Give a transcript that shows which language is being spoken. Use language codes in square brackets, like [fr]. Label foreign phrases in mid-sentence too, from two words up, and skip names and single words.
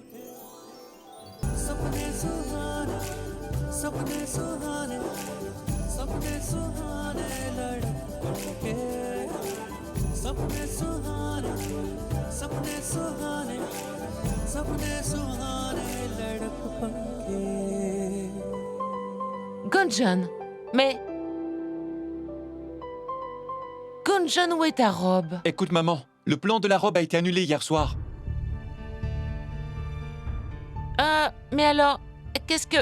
[hi] सपने सुहाने, सपने सुहाने, सपने सुहाने लड़के, सपने सुहाने, सपने सुहाने, सपने सुहाने लड़के। [fr] Gunjan, mais... Gunjan, où est ta robe? Écoute, maman, le plan de la robe a été annulé hier soir. Mais alors, qu'est-ce que...